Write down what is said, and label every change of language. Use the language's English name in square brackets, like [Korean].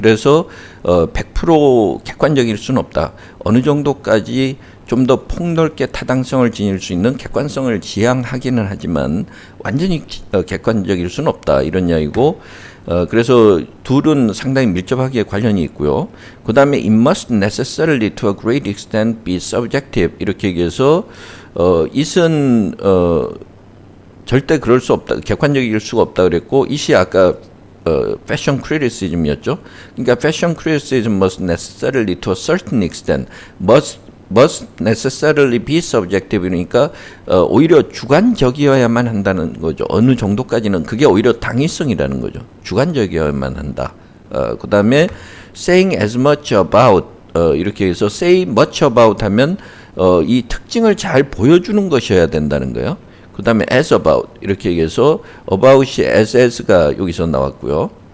[Korean] 그래서 100% 객관적일 수는 없다. 어느 정도까지 좀 더 폭넓게 타당성을 지닐 수 있는 객관성을 지향하기는 하지만 완전히 객관적일 수는 없다. 이런 이야기고 그래서 둘은 상당히 밀접하게 관련이 있고요. 그 다음에 [English] it must necessarily to a great extent be subjective [Korean] 이렇게 얘기해서 it은 절대 그럴 수 없다. 객관적일 수가 없다 그랬고 it이 아까 fashion criticism이었죠. 그러니까 [English] fashion criticism must necessarily to a certain extent must necessarily be subjective [Korean] 그러니까 오히려 주관적이어야만 한다는 거죠. 어느 정도까지는 그게 오히려 당위성이라는 거죠. 주관적이어야만 한다. 그 다음에 [English] saying as much about [Korean] 이렇게 해서 [English] say much about [Korean] 하면 이 특징을 잘 보여주는 것이어야 된다는 거예요. 그 다음에 [English] as about [Korean] 이렇게 얘기해서 about이 as가 여기서 나왔고요.